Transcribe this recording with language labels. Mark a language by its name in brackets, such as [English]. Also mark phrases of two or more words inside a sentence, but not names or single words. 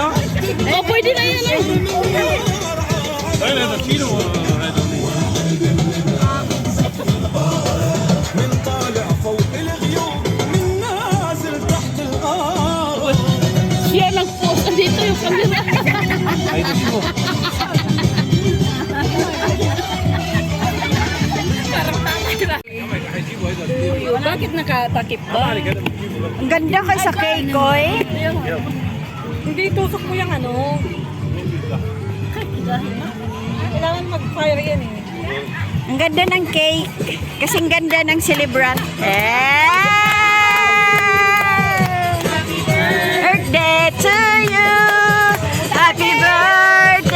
[Filipino] Oh, pwede na yan eh. Ayun, ito. Kilo. [Arabic] من طالع فوق الغيوم من نازل تحت الارض [Filipino] Siya nag-post. Andito yung camera. Ay, ito siya. Bakit nakatakip ba? Ang ganda kay sa cake, koy. Hindi tusok mo yung ano. Kailangan mag-fire yan eh. Ang ganda ng cake. Kasing ganda ng celebrant. [English] Birthday to you. Happy birthday.